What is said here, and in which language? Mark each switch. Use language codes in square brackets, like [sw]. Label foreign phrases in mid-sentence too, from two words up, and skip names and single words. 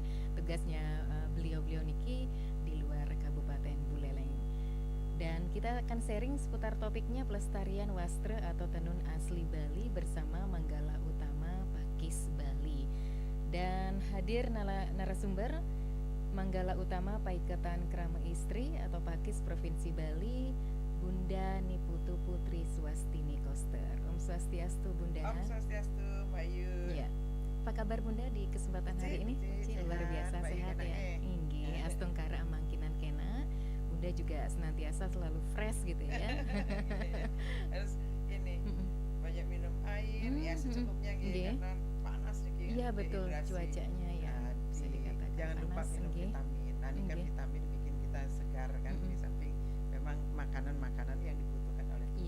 [id] Tugasnya beliau-beliau niki di luar Kabupaten Buleleng. Dan kita akan sharing seputar topiknya pelestarian wastra atau tenun asli Bali bersama Manggala Utama Pakis Bali. Dan hadir narasumber Manggala Utama Paiketan Krama Istri atau Pakis Provinsi Bali, Bunda Niputu Putri Swastini Koster. Om Swastiastu Bunda. Om Swastiastu Mbak Yu. Ya. Apa kabar Bunda di kesempatan hari ini? Luar biasa sehat ya. [ban] Inggih, astungkara amangkinan kena. [id] Bunda juga senantiasa selalu fresh gitu ya. Harus ini banyak minum air ya secukupnya gitu karena panas gitu. Iya betul, cuacanya ya bisa dikatakan jangan panas, lupa minum vitamin. Nah, ini kan vitamin bikin kita segar kan, di samping memang makanan-makanan yang dibutuhkan oleh tubuh.